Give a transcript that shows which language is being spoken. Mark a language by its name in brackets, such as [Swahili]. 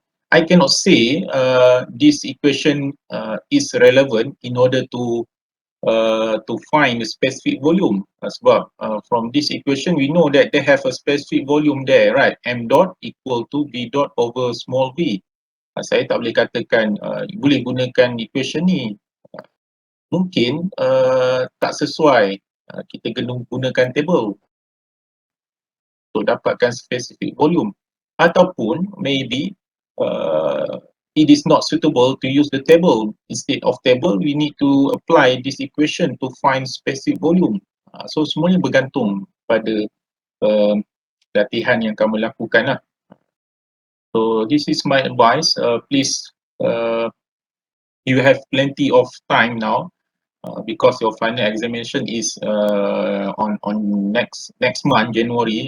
[English] I cannot say this equation is relevant in order to find a specific volume, [Malay] sebab [English] from this equation we know that they have a specific volume there, right? M dot equal to V dot over small v. [Malay] Saya tak boleh katakan boleh gunakan equation ni. Mungkin tak sesuai, kita kena gunakan table untuk dapatkan specific volume, ataupun [English] maybe it is not suitable to use the table. Instead of table, we need to apply this equation to find specific volume. [Malay] So semuanya bergantung pada latihan yang kamu lakukan lah. [English] So this is my advice. Please, you have plenty of time now. Because your final examination is on next month, January.